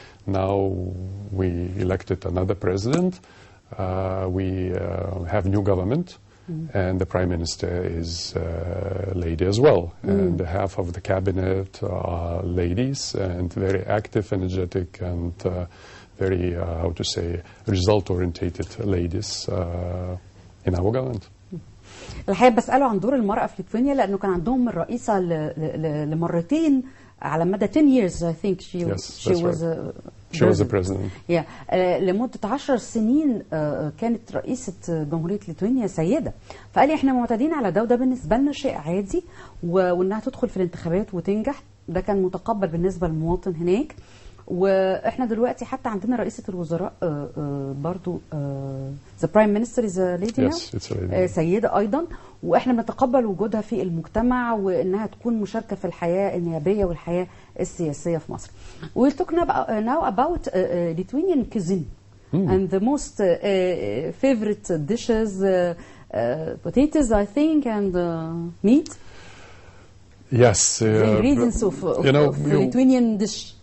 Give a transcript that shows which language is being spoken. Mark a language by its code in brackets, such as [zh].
[en] Now we elected another president. We have new government, and the prime minister is a lady as well. And half of the cabinet are ladies, and very active, energetic, and very, how to say, result-orientated ladies in our government. [ar] الحقيقة بسأله عن دور المرأة في ليتوانيا لأنه كان عندهم الرئيسة لمرتين على مدى [en] 10 years. I think she was the president. [ar] لمدة 10 سنين كانت رئيسة جمهورية ليتوانيا سيدة. فقال لي احنا معتادين على ده، وده بالنسبة لنا شيء عادي، وانها تدخل في الانتخابات وتنجح ده كان متقبل بالنسبة للمواطن هناك. واحنا دلوقتي حتى عندنا رئيسة الوزراء برضو [en] the prime minister is a lady now. Yes, it's a lady. [ar] سيدة أيضا، وإحنا بنتقبل وجودها في المجتمع وإنها تكون مشاركة في الحياة النيابية والحياة السياسية في مصر. [en] We'll talk now about Lithuanian cuisine and the most favorite dishes, potatoes, I think, and meat. Yes. The ingredients of Lithuanian dish.